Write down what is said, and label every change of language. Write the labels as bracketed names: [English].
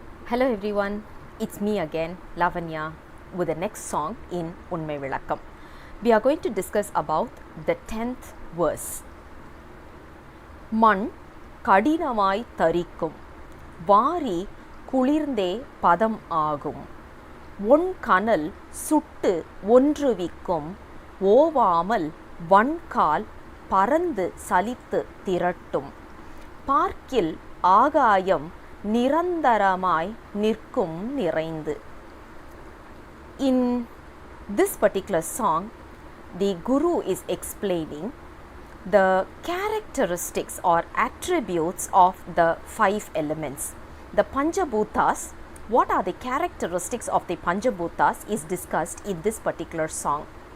[English] Hello everyone, it's me again, Lavanya, with the next song in Unmai vilakkam. We are going to discuss about the 10th verse. [Tamil] மண் கடினமாய் தரிக்கும், வாரி குளிர்ந்தே பதம் ஆகும், one கனல் சுட்டு ஒன்றுவிக்கும், ஓவாமல் வன்கால் பறந்து சலித்து திரட்டும், பார்க்கில் ஆகாயம் நிரந்தரமாய் நிற்கும் நிறைந்து. [English] In this particular song, the Guru is explaining the characteristics or attributes of the 5 elements. The Panchabhutas, what are the characteristics of the Panchabhutas is discussed in this particular song.